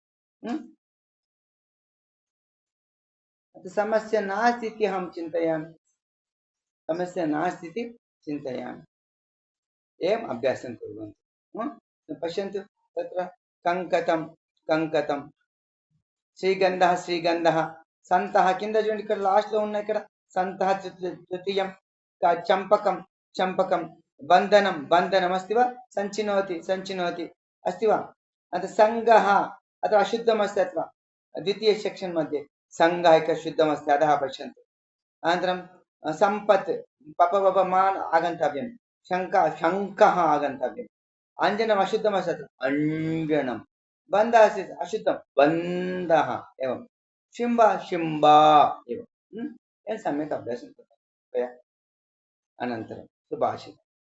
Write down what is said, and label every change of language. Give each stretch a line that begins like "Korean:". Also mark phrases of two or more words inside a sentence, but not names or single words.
Sanskrit: समस्या नास्ति इति अहं चिन्तयामि समस्या नास्ति इति चिन्तयामि एवम् अभ्यासं कुर्वन्तु पश्यन्तु तत्र कंकतं श्रीगन्धः श्रीगन्धः सन्तः किंद
Telugu: చూడండి ఇక్కడ లాస్ట్ లో ఉన్నాయి ఇక్కడ
Sanskrit: सन्तः तृतीयं चंपकं चंपकं बंधनं बंधनम् अस्ति वा संचिनोति संचिनोति अस्ति वा अत संगः अथवा अशुद्धम् अस्ति अथवा द्वितीय सेक्शन मध्ये संगः एक शुद्धम् अस्ति अधः पश्यन्तु अनन्तरं संपत् पपवपमान् आगन्तव्यं शङ्कः आगन्तव्यम् अञ्जनम् अशुद्धम् अस्ति अत्र अञ्जनं बन्धः अस्ति अशुद्धं बन्धः एवं शिम्ब शिम्बा एवं सम्यक् अभ्यासं कृतं अनन्तरं सुभाषितम्